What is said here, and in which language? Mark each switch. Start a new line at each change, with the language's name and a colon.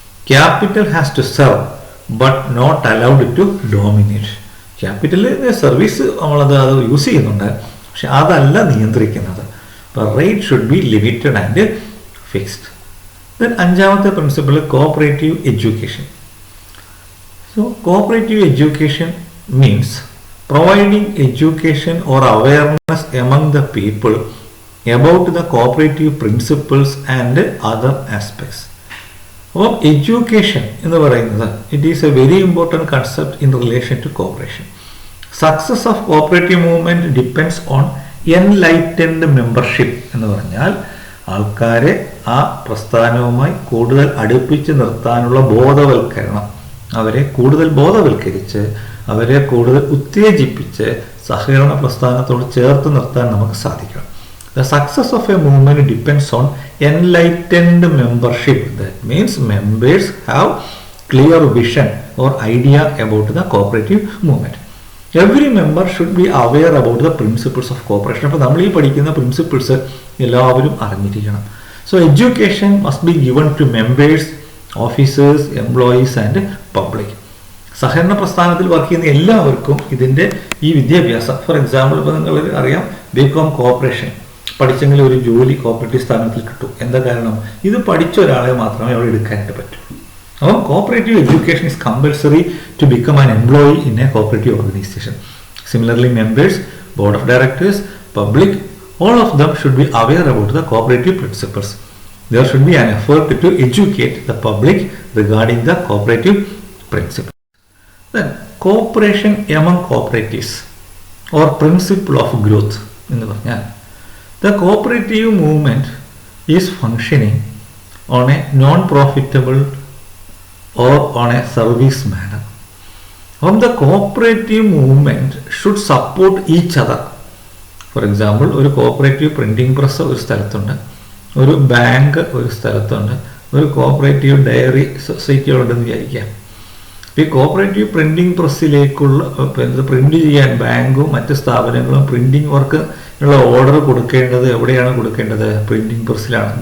English: Capital has to serve but not allowed to dominate.
Malayalam: Capital service അത് use ചെയ്യുന്നുണ്ട്, പക്ഷെ അതല്ല നിയന്ത്രിക്കുന്നത്.
English: അപ്പോൾ rate should be limited and fixed. Then അഞ്ചാമത്തെ principle cooperative education. So cooperative education means providing education or awareness among the people about the cooperative principles and other aspects. അപ്പോൾ education എന്ന് പറയുന്നത് it is a very important concept in relation to cooperation.
Malayalam: Success of cooperative movement depends on enlightened membership എന്ന് പറഞ്ഞാൽ ആൾക്കാരെ ആ പ്രസ്ഥാനവുമായി കൂടുതൽ അടുപ്പിച്ച് നിർത്താനുള്ള ബോധവൽക്കരണം, അവരെ കൂടുതൽ ബോധവൽക്കരിച്ച് അവരെ കൂടുതൽ ഉത്തേജിപ്പിച്ച് സഹകരണ പ്രസ്ഥാനത്തോട് ചേർത്ത് നിർത്താൻ നമുക്ക് സാധിക്കണം.
English: The success of a movement depends on enlightened membership. That means members have clear vision or idea about the cooperative movement. Every member should be aware about the principles of cooperation.
Malayalam: അപ്പോൾ നമ്മൾ ഈ പഠിക്കുന്ന principles എല്ലാവരും അറിഞ്ഞിരിക്കണം.
English: So education must be given to members, officers, employees and public.
Malayalam: സഹകരണ പ്രസ്ഥാനത്തിൽ work ചെയ്യുന്ന എല്ലാവർക്കും ഇതിൻ്റെ ഈ വിദ്യാഭ്യാസം, ഫോർ എക്സാമ്പിൾ ഇപ്പോൾ നിങ്ങൾ അറിയാം ബികോം കോർപ്പറേഷൻ പഠിച്ചെങ്കിൽ ഒരു ജോലി കോപ്പറേറ്റീവ് സ്ഥാപനത്തിൽ കിട്ടും. എന്താ കാരണം?
English: ഇത് പഠിച്ച ഒരാളെ മാത്രമേ അവിടെ എടുക്കാനായിട്ട് പറ്റൂ. അപ്പോൾ cooperative education is compulsory to become an employee in a cooperative organisation. Similarly members, board of directors, public, all of them should be aware about the cooperative principles. There should be an effort to educate the public regarding the cooperative principles. Then cooperation among cooperatives or principle of growth എന്ന് പറഞ്ഞാൽ the cooperative movement is functioning on a non-profitable or on a service manner. The cooperative movement should support each other.
Malayalam: For example ഒരു cooperative printing press ഒരു സ്ഥലത്തുണ്ട്, ഒരു bank ഒരു സ്ഥലത്തുണ്ട്, ഒരു cooperative dairy സൊസൈറ്റികളുണ്ടെന്ന് വിചാരിക്കാം. ഈ കോപ്പറേറ്റീവ് പ്രിൻറ്റിംഗ് പ്രസ്സിലേക്കുള്ള പ്രിന്റ് ചെയ്യാൻ ബാങ്കും മറ്റ് സ്ഥാപനങ്ങളും പ്രിൻറ്റിംഗ് വർക്ക് ഉള്ള ഓർഡർ കൊടുക്കേണ്ടത് എവിടെയാണ് കൊടുക്കേണ്ടത്? പ്രിൻറ്റിംഗ് പ്രസ്സിലാണ്.